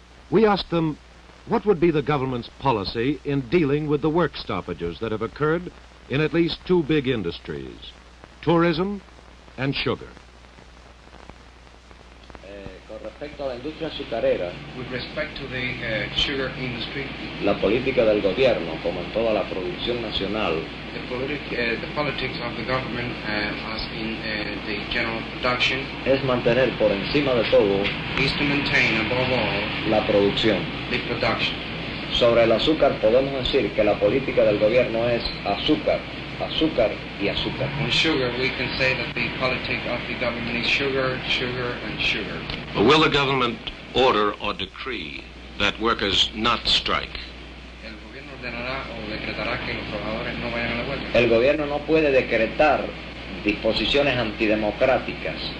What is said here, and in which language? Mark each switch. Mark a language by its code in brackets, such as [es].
[en] We asked them, what would be the government's policy in dealing with the work stoppages that have occurred in at least two big industries, tourism and sugar? [es] Respecto a la industria azucarera, [en] with respect to the sugar industry, [es] la política del gobierno, como en toda la producción nacional, [en] the politics of the government, as in the general production, [es] es mantener por encima de todo, [en] is to maintain above all, [es] la producción. [en] The production. [es] Sobre el azúcar podemos decir que la política del gobierno es azúcar, azúcar y azúcar. [en] On sugar, we can say that the politic of the government is sugar, sugar, and sugar. Will the government order or decree that workers not strike? [es] El gobierno ordenará o decretará que los trabajadores no vayan a la huelga. El gobierno no puede decretar disposiciones antidemocráticas.